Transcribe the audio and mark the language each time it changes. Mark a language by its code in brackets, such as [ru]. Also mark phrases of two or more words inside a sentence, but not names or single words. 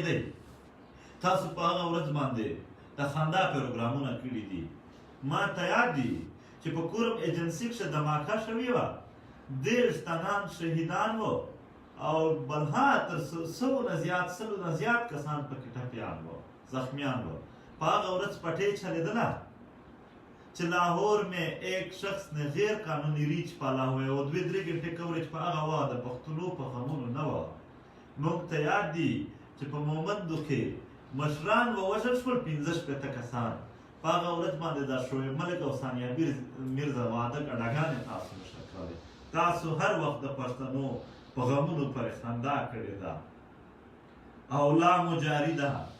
[ps] دی تاسو په هغه ورځ باندې د خندا پروګرامونه کړي دي ما ته یاد دي چې په کورم ایجنسي کښې دماکه شوې وه 30 تنان شهیدان وو او بلها تر 100 نه زیات کسان پکې ټپیان وو زخمیان وو په هغه ورځ پټې چلېدله چې [ur] لاهور میں ایک شخص نے غیر قانونی ریچ پالا [ps] ہوئے او 2-3 घंटे کوریج په هغه وخت د پښتنو په غمونو نه وه موږ ته یاد دي چې په مومندو کې مشران ووژل شول 15 کسان په هغه ورځ باندې دا شعیب ملک او ثانیه میرزا واده کډاګانې تاسو نشه کولی تاسو هر وخت د پښتنو په غمونو پرې خندا کړې ده او لا مجاري ده